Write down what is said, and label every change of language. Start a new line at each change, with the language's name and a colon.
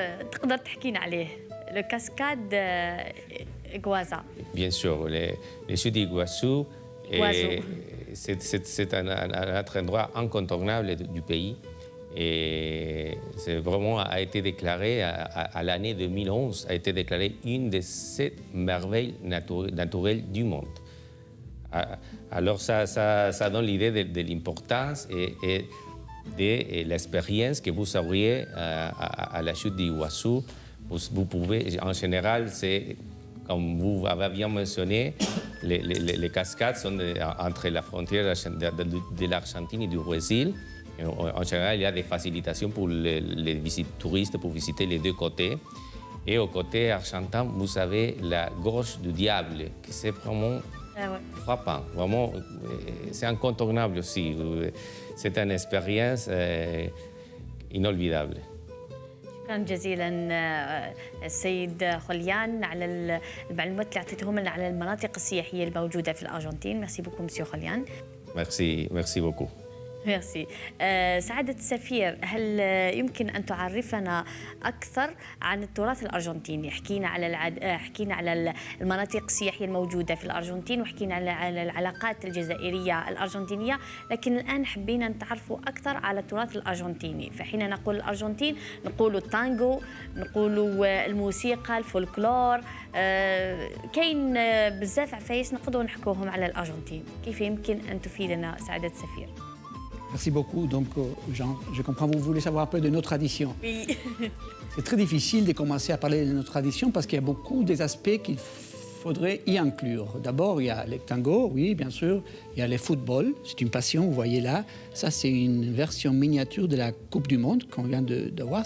Arabic: تقدر تحكينا عليه لو كاسكاد إغوازا.
French: Bien sûr, les chutes d'Iguassou, c'est un autre endroit incontournable du pays. Et c'est vraiment a été déclaré à l'année 2011 a été déclaré une des 7 merveilles naturelles du monde. Alors ça donne l'idée de l'importance et de l'expérience que vous auriez à la chute d'Iguassou. Vous pouvez, en général, c'est comme vous avez bien mentionné, les cascades sont entre la frontière de l'Argentine et du Brésil. En général, il y a des facilitations pour les touristes pour visiter les deux côtés. Et au côté argentin, vous avez la gorge du diable, qui c'est vraiment frappant. Vraiment, c'est incontournable aussi. C'est une expérience inolvidable.
Arabic: شكرا جزيلا السيد خليان على المعلومات اللي اعطيتهم لنا على المناطق السياحيه الموجوده في الارجنتين.
French: ميرسي بوكو مسيو خليان. Merci beaucoup. ميرسي.
Arabic: سعادة السفير، هل يمكن أن تعرفنا أكثر عن التراث الأرجنتيني؟ حكينا على المناطق السياحية الموجودة في الأرجنتين، وحكينا على العلاقات الجزائرية الأرجنتينية، لكن الآن حبينا نتعرفوا أكثر على التراث الأرجنتيني. فحين نقول الأرجنتين نقول التانغو، نقول الموسيقى، الفولكلور، كاين بزاف عفايس نقدروا نحكوهم على الأرجنتين. كيف يمكن أن تفيدنا سعادة السفير؟
French: Merci beaucoup. Donc, Jean, je comprends, vous voulez savoir un peu de nos traditions. Oui. C'est très difficile de commencer à parler de nos traditions parce qu'il y a beaucoup des aspects qu'il faudrait y inclure. D'abord, il y a les tangos, oui, bien sûr. Il y a le football, c'est une passion, vous voyez là. Ça, c'est une version miniature de la Coupe du Monde qu'on vient d'avoir.